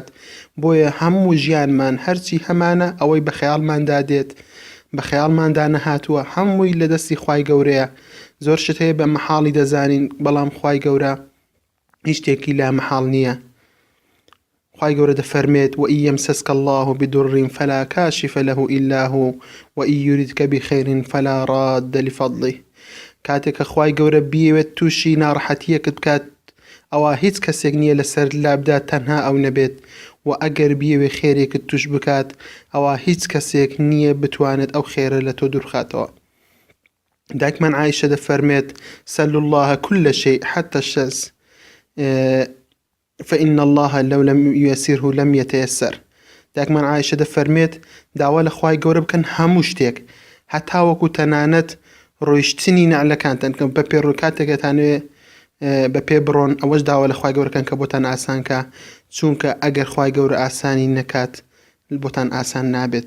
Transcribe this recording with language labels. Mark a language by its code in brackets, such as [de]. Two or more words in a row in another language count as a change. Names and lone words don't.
[ckb] بۆیە هەموو ژیانمان هەرچی هەمانە ئەوەی بە خەیاڵماندا دێت بە خەیاڵماندا نەهاتووە هەمووی لە دەستی خوای گەورەیە. زۆر شت هەیە بە مەحاڵی دەزانین، بەڵام خوای گەورە هیچ شتێکی لا مەحاڵ نییە. خوای گەورە دەفەرمێت [ar] وإن يمسسك الله بضر فلا كاشف له إلا هو وإن يردك بخير فلا راد لفضله. [ckb] کاتێک کە خوای گەورە بیەوێت تووشی ناڕەحەتیەکت بکات ئەوە هیچ کەسێک نییە لەسەر لابدا تەنها ئەو نەبێت، و ئەگەر بیەوێ خێرێکت توش بکات ئەوە هیچ کەسێک نییە بتوانێت ئەو خێرە لە تۆ دوورخاتەوە. دایکمان عایشە دەفەرمێت [ar] سەلوا الله كل شيء حتى الشمس فإن الله لو لم ييسره لم يتيسر. [ckb] دایکمان عایشە دەفەرمێت داوا لە خوای گەورە بکەن هەموو شتێک، هەتا وەکو تەنانەت ڕۆیشتنی نعلەکانتان کە بە پێ ڕووکاتێکەتانوێ بە پێ بڕۆن، ئەوەش داوا لە خوای گەورەکەن کە بۆتان ئاسانکە، چونکە ئەگەر خوای گەورە ئاسانی نەکات بۆتان ئاسان نابێت.